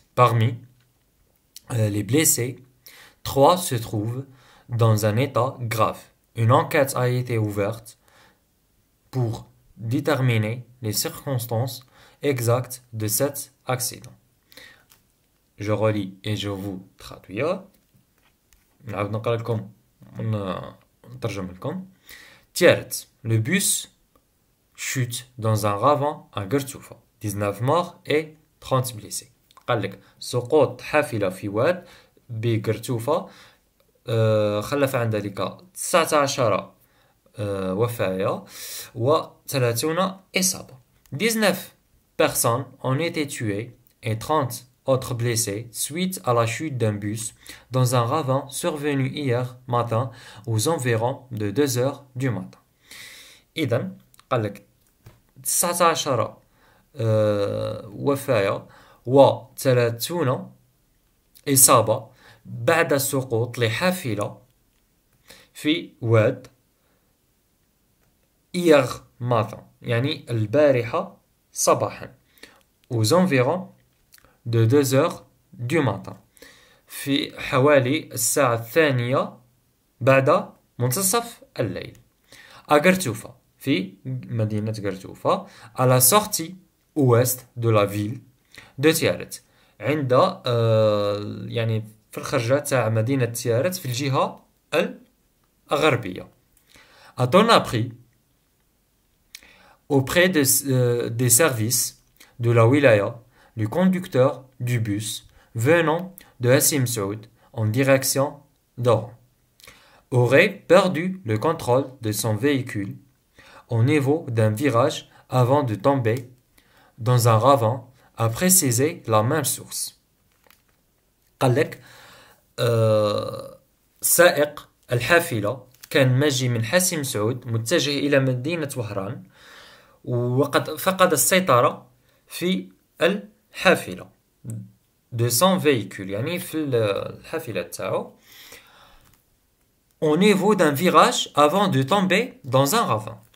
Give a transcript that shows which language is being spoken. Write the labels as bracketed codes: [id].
[fr] Parmi les blessés, 3 se trouvent dans un état grave. Une enquête a été ouverte pour déterminer les circonstances exactes de cet accident. Je relis et je vous traduis. [ar] نعاود نقرا لكم ونترجم لكم. [fr] Tiaret, le bus chute dans un ravin à Gertoufa. 19 morts et 30 blessés. [ar] قال لك سقوط حافلة في واد بجرتوفة خلف عن ذلك 19 وفاة و30 إصابة. [fr] 19 personnes ont été tuées et 30 autres blessés suite à la chute d'un bus dans un ravin survenu hier matin aux environs de 2 heures du matin. [ar] إذن قال لك 19 وفاة و30 إصابة بعد سقوط لحافلة في واد [fr] hier matin، [ar] يعني البارحة صباحا، [fr] aux environs de 2 heures du matin، [ar] في حوالي الساعة الثانية بعد منتصف الليل، [fr] à Gertoufa، [ar] في مدينة Gertoufa، [fr] à la sortie ouest de la ville de Tiaret، [ar] عند يعني في الخرجة تاع مدينة تيارت في الجهة الغربية. [fr] A-t-on appris auprès des services de la wilaya, le conducteur du bus venant de Hassim Saoud en direction d'Oran aurait perdu le contrôle de son véhicule au niveau d'un virage avant de tomber dans un ravin, a précisé la même source. [ar] قال لك سائق الحافلة كان ماشي من حاسم سعود متجه إلى مدينة وهران، وقد فقد السيطرة في الحافلة [fr] de son véhicule، [ar] يعني في الحافلة تاعو [fr] au niveau d'un virage avant de tomber dans un ravin.